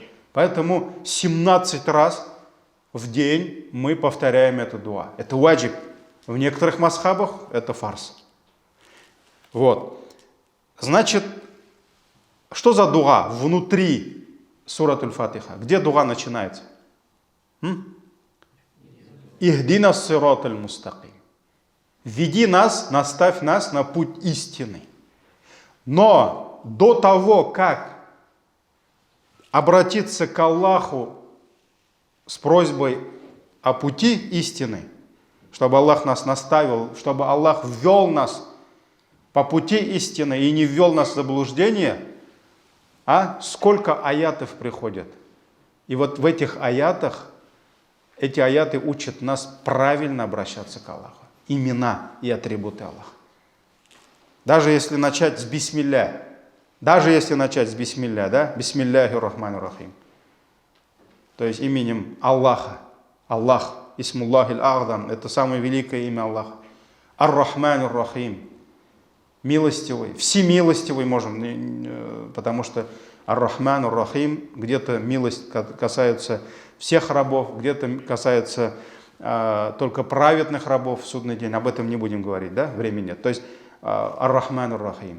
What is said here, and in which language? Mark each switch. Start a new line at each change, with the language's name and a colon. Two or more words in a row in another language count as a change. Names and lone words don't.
Russian: Поэтому 17 раз в день мы повторяем эту дуа. Это ваджиб. В некоторых мазхабах это фарз. Вот. Значит, что за дуа внутри суратуль Фатиха? Где дуа начинается?
Arabic: إهدنا الصراط المستقيم.
Russian: Веди нас, наставь нас на путь истины. Но до того, как обратиться к Аллаху с просьбой о пути истины, чтобы Аллах нас наставил, чтобы Аллах ввел нас по пути истины и не ввел нас в заблуждение, сколько аятов приходят. И вот в этих аятах, эти аяты учат нас правильно обращаться к Аллаху. Имена и атрибуты Аллаха. Даже если начать с бисмилля, да?
Arabic: بسم الله الرحمن الرحيم.
Russian: То есть именем Аллаха. Аллах,
Arabic: اسم الله الأعظم,
Russian: это самое великое имя Аллаха.
Arabic: الرحمن الرحيم,
Russian: милостивый, всемилостивый можем, потому что
Arabic: الرحمن الرحيم,
Russian: где-то милость касается всех рабов, где-то касается только праведных рабов в судный день. Об этом не будем говорить, да? Времени нет. То есть
Arabic: الرحمن الرحيم.